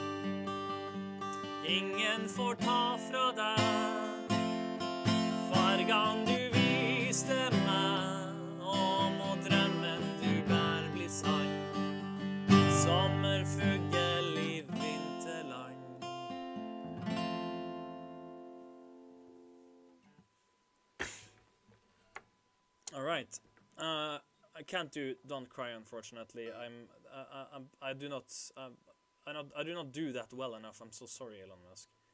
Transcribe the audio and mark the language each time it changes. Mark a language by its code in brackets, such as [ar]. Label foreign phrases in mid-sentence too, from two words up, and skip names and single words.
[no] Ingen får ta fra deg fargan du viste meg, og må drømmen du bær bli sann, sommerfugl i vinterland. [en] All right. I can't do "Don't Cry," unfortunately. I do not do that well enough. I'm so sorry, Elon Musk.